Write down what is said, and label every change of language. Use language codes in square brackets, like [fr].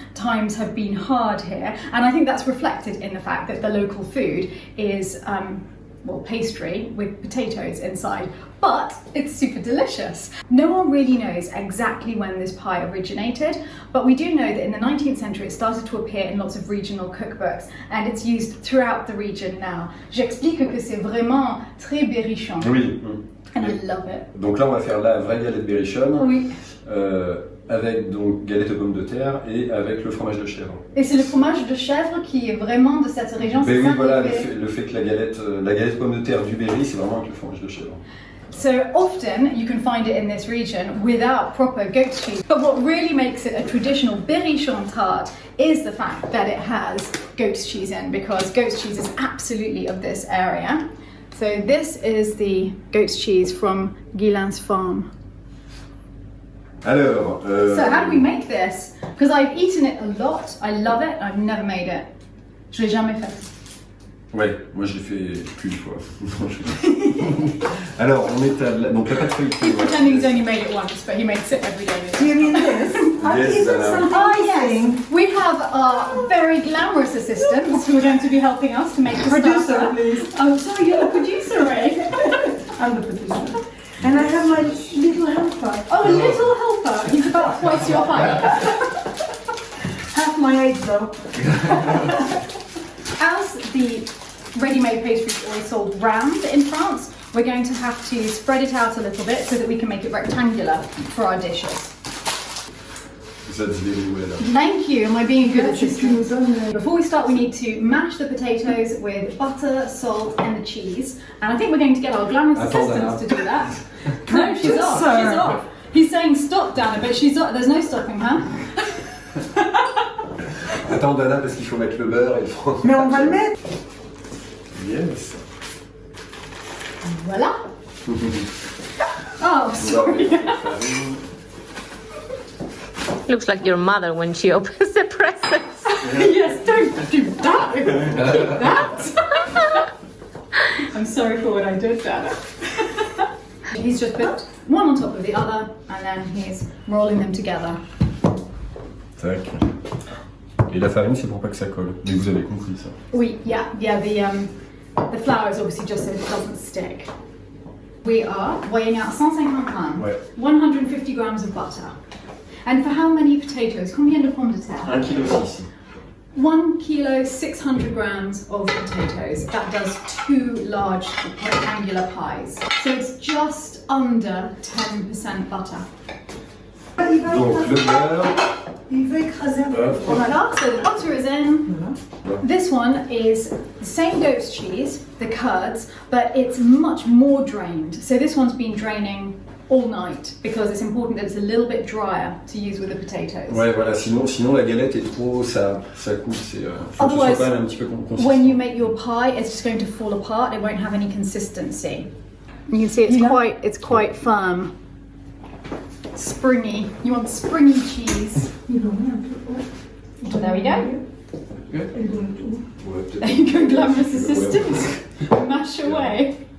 [en] Times have been hard here, and I think that's reflected in the fact that the local food is pastry with potatoes inside, but it's super delicious. No one really knows exactly when this pie originated, but we do know that in the 19th century it started to appear in lots of regional cookbooks, and it's used throughout the region now. [fr] J'explique que c'est vraiment très berrichon. Oui. [en] And I love it. [fr] Donc là, on va faire la vraie galette berrichonne. Oui. Avec donc galette aux pommes de terre et avec le fromage de chèvre. Et c'est le fromage de chèvre qui est vraiment de cette région. Mais oui, voilà, le fait que la galette aux pommes de terre du Berry, c'est vraiment avec le fromage de chèvre. [en] So often you can find it in this region without proper goat's cheese. But what really makes it a traditional berrichon tart is the fact that it has goat's cheese in, because goat's cheese is absolutely of this area. So this is the goat's cheese from Guillem's farm. [fr] Alors, [en] So how do we make this? Because I've eaten it a lot, I love it, I've never made it. [fr] Je l'ai jamais fait. Ouais, moi je l'ai fait qu'une fois. Alors, on étale donc la pâte feuilletée. [en] He's pretending he's only made it once, but he makes it every day. Do you mean this? Yes, Oh yes, we have our very glamorous assistants who are going to be helping us to make the Producer, starter. please. Oh, sorry, you're the producer, Ray. I'm the producer. And I have my little helper. Oh, a little helper. He's about twice your height. Half my age though. As the ready-made pastry is always sold round in France. We're going to have to spread it out a little bit so that we can make it rectangular for our dishes. That's very well. Thank you. Am I being a good assistant? Before we start, we need to mash the potatoes with butter, salt, and the cheese. And I think we're going to get our glamorous assistants to do that. No, she's off. She's off. He's saying stop, Dana, but she's off. There's no stopping her. [fr] Attends, Dana, parce qu'il faut mettre le beurre et le fromage. Mais on va le mettre. [en] Yes. Voila. Oh, sorry. Looks like your mother when she opens the presents. Yes, don't do that. That. I'm sorry for what I did, Dana. He's just put one on top of the other, and then he's rolling them together. Tac. [fr] Et la farine, c'est pour pas que ça colle. Mais vous avez compris ça. Oui, [en] yeah. The flour is obviously just so it doesn't stick. We are weighing out 150 grammes, [fr] Ouais. [en] 150 grams of butter. And for how many potatoes? [fr] Combien de pommes de terre? 1 kilo 6. [en] 1 kilo, 600 grams of potatoes. That does 2 large rectangular pies. So it's just under 10% butter. [fr] Donc le beurre. Il veut écraser un peu. [en] Voila, so the butter is in. This one is the same goat's cheese, the curds, but it's much more drained. So this one's been draining all night because it's important that it's a little bit drier to use with the potatoes. [fr] Ouais, voilà. Sinon la galette est trop, ça coule. C'est. Faut que ce soit quand même un petit peu consistant. [en] When you make your pie, it's just going to fall apart. It won't have any consistency. You can see it's quite firm, springy. You want springy cheese. So there we go. There you go, glamorous assistant. Mash away.